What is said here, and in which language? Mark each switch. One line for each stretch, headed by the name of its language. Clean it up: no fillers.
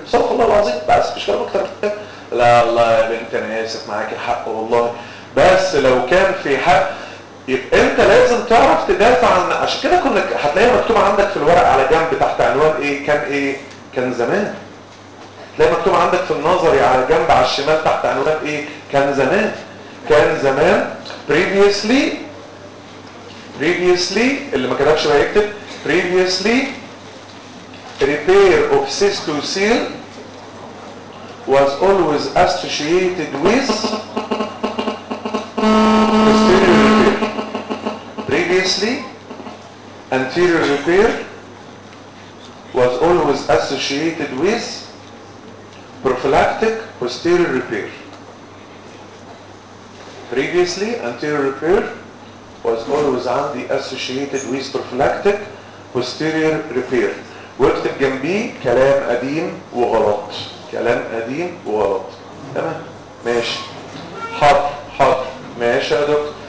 Arabic: صدق الله العظيم بس مش كلام اكتر. لا الله يا بنت انا اسف معاكي الحق والله، بس لو كان في حق انت لازم تعرف تدافع عن، عشان كده كنا هتلاقيها مكتوبه عندك في الورق على جنب تحت عنوان ايه، كان ايه، كان زمان. تلاقي مكتوب عندك في النظري على جنب على الشمال تحت عنوان ايه، كان زمان. كان زمان
English: previously، previously
Arabic: اللي ما كتبش بقى يكتب
English: previously repair of Cisco seal was always associated with posterior repair. Previously anterior repair was always associated with prophylactic posterior repair. Previously anterior repair was always
Arabic: عندي
English: associated with prophylactic posterior repair.
Arabic: واكتب جنبيه كلام قديم وغلط، كلام قديم وغلط. تمام ماشي، حاضر حاضر ماشي يا دكتور.